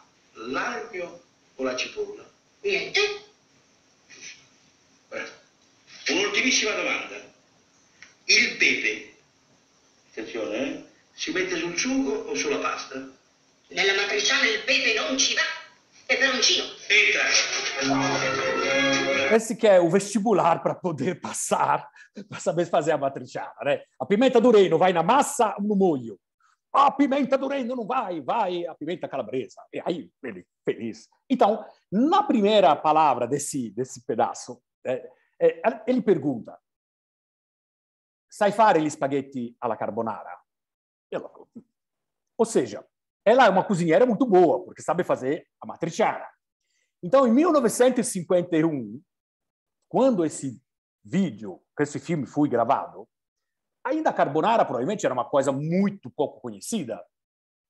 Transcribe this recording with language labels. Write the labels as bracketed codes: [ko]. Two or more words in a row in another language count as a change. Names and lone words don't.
[it] L'aglio o la cipolla? Niente. Un'ultimissima domanda. Il pepe, attenzione, si mette sul sugo o sulla pasta? Nella matriciana il pepe non ci va. Peperoncino. Entra. [pt] Esse que é o vestibular para poder passar, para saber fazer a matriciana, né? A pimenta do reino vai na massa ou no molho? A pimenta do reino não vai a pimenta calabresa. E aí, ele feliz. Então, na primeira palavra desse pedaço, ele pergunta: [it] sai fare gli spaghetti alla carbonara? [pt] Ela falou. Ou seja, ela é uma cozinheira muito boa, porque sabe fazer a matriciana. Então, em 1951, quando esse filme foi gravado, ainda a carbonara provavelmente era uma coisa muito pouco conhecida.